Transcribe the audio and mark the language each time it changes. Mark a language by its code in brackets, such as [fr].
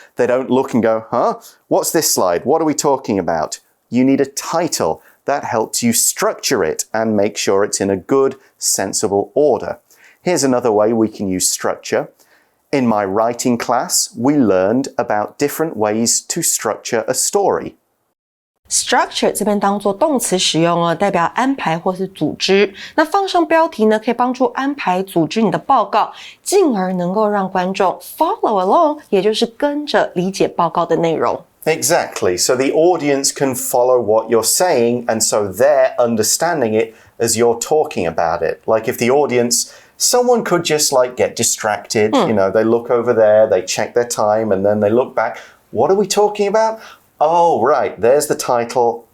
[en] They don't look and go, huh? What's this slide? What are we talking about? You need a title that helps you structure it and make sure it's in a good, sensible order. Here's another way we can use structure. In my writing class, we learned about different ways to structure a story. [zh] Structure 这边当作动词使用哦，代表安排或是组织。那放上标题呢，可以帮助安排组织你的报告，进而能够让观众 follow along， 也就是跟着理解报告的内容。 [en] Exactly. So the audience can follow what you're saying, and so they're understanding it as you're talking about it. Like if the audience, someone could just like get distracted, you know, they look over there, they check their time, and then they look back. What are we talking about? Oh, right, there's the title.